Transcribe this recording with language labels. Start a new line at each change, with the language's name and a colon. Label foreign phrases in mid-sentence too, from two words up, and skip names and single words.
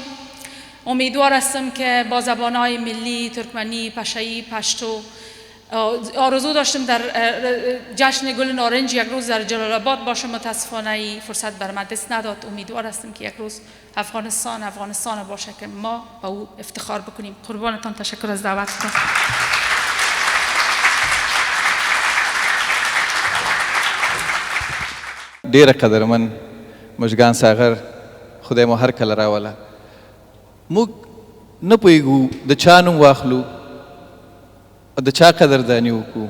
Persian: امیدوار هستم که با زبانهای ملی، ترکمنی، پشایی، پشتو، آرزو داشتم در جشن گل نارنج یک روز در جلال آباد باشم، متاسفانه ای فرصت بر من دست نداد. امیدوار هستم که یک روز افغانستان باشه که ما با او افتخار بکنیم. قربانتان، تشکر از دعوتتان.
Pashto: ډیره قدرمن مشګان ساغر، خدای مو هر کله راوله. موږ نه پوهېږو د چا نوم واخلو او د چا قدرداني وکړو.